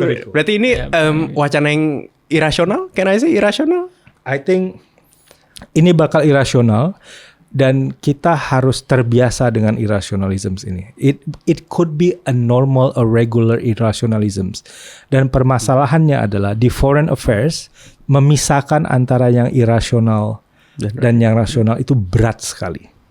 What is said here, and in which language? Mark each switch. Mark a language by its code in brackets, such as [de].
[id] Berarti ini wacana yang irasional? [en] Can I say irasional? I think [id] ini bakal irasional. Dan kita harus terbiasa dengan irrationalisms ini. [en] It could be a normal or regular irrationalisms. [id] Dan permasalahannya adalah di foreign affairs, memisahkan antara yang irasional dan yang rasional itu berat sekali.